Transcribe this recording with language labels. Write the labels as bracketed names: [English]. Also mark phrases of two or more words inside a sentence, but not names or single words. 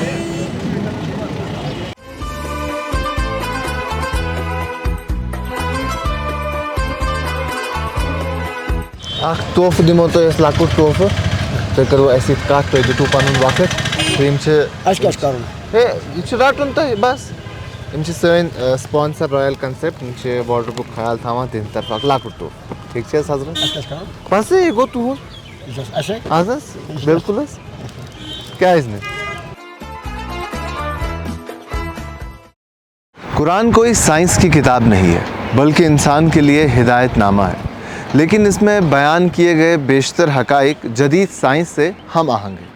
[Kashmiri] اکھ تحفہٕ دِمو تۄہہِ أسۍ لۄکُٹ تحفہٕ تُہۍ کٔرِو اَسہِ سۭتۍ کَتھ تُہۍ دِتوٗ پَنُن وقت تہٕ یِم چھِ اَسہِ کیٛاہ چھُ کَرُن ہے یہِ چھُ رَٹُن تۄہہِ بَس یِم چھِ سٲنۍ سپانسر رایل کنسیپٹ یِم چھِ واڈروبُک خیال تھاوان تِہنٛدِ طرفہٕ اکھ لۄکُٹ تحفہٕ ٹھیٖک چھِ حظ حضرت بَس یہِ گوٚو تُہُنٛد اَہن حظ بِلکُل حظ کیٛازِ نہٕ. [Urdu] قرآن کوئی سائنس کی کتاب نہیں ہے بلکہ انسان کے لیے ہدایت نامہ ہے، لیکن اس میں بیان کیے گئے بیشتر حقائق جدید سائنس سے ہم آہنگ ہیں.